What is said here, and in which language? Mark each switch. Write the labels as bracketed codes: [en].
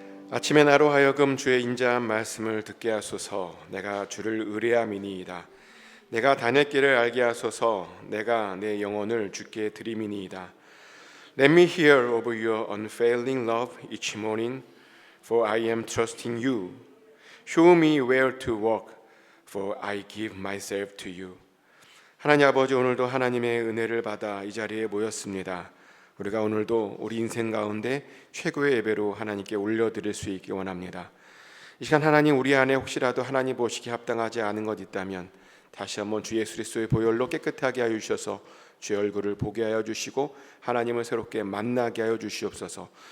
[ko] 아침에 나로 하여금 주의 인자한 말씀을 듣게 하소서. 내가 주를 의뢰함이니이다. 내가 다닐 길을 알게 하소서. 내가 내 영혼을 주께 드리미니이다. [en] Let me hear of your unfailing love each morning, for I am trusting you. Show me where to walk, for I give myself to you. [ko] 하나님 아버지, 오늘도 하나님의 은혜를 받아 이 자리에 모였습니다. 우리가 오늘도 우리 인생 가운데 최고의 예배로 하나님께 올려드릴 수 있기 원합니다. 이 시간 하나님, 우리 안에 혹시라도 하나님 보시기에 합당하지 않은 것 있다면 다시 한번 주 예수 그리스도의 보혈로 깨끗하게 하여 주셔서 주의 얼굴을 보게 하여 주시고 하나님을 새롭게 만나게 하여 주시옵소서.